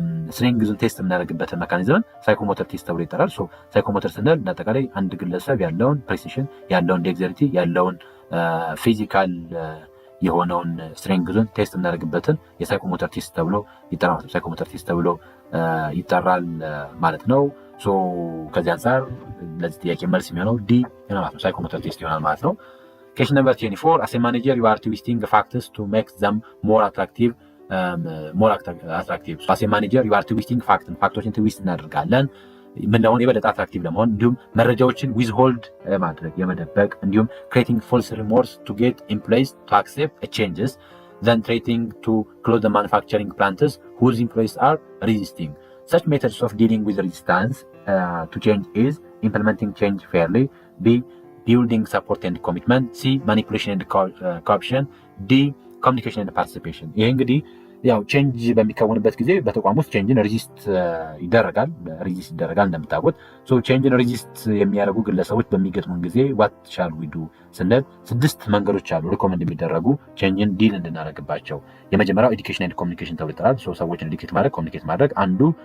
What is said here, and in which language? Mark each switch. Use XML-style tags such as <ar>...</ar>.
<am>ስትሬንግዙን ቴስት የምናደርግበትን መካኒዝምን ሳይኮሞተር ቴስት ተብሎ ይጠራል። ሳይኮሞተር ስንል አጠቃላይ አንድ ግለሰብ ያለውን ፕሬሲሽን፣ ያለውን ዴግዘሪቲ፣ ያለውን ፊዚካል የሆነውን ስትሬንግዙን ቴስት የምናደርግበትን የሳይኮሞተር ቴስት ተብሎ ይጠራል። ሳይኮሞተር ቴስት ተብሎ ይጠራል ማለት ነው። ከዚህ አንጻር ለዚህ ጥያቄ መልስ የሚሆነው ዲ ማለት ነው፣ ሳይኮሞተር ቴስት ይሆናል ማለት ነው።</am> <en>Question number 24. As a manager, you are twisting the factors to make them more attractive. As a manager, you are twisting</en> <am>ፋክቶችን ትዊስት እናደርጋለን ምንለውን የበለጠ አትራክቲቭ ለመሆን፣ እንዲሁም መረጃዎችን ዊዝሆልድ ማድረግ የመደበቅ፣ እንዲሁም</am> <en>creating false remorse to get employees to accept changes, then trying to close the manufacturing plants whose employees are resisting. Such methods of dealing with resistance to change is implementing change fairly, B. building support and commitment, C. manipulation and corruption, D. communication and participation.</en> <am>ይሄ እንግዲህ ያው ቼንጅ በሚከወንበት ጊዜ በተቋም ውስጥ ቼንጅን ሬዚስት ይደረጋል እንደምታውቁት። ቼንጅን ሬዚስት የሚያደርጉ ግለሰቦች በሚገጥሙን ጊዜ</am> <en>ዋት ሻል ዊ ዱ</en> <am>ስንል 6 መንገዶች አሉ ሪኮመንድ የሚደረጉ ቼንጅን ዲል እንድናደርግባቸው። የመጀመሪያው ኤዱኬሽን ኤንድ ኮሚኒኬሽን ተብሎ ይጠራል። ሰዎችን ኤዱኬት ማድረግ ኮሚኒኬት ማድረግ አንዱ</am>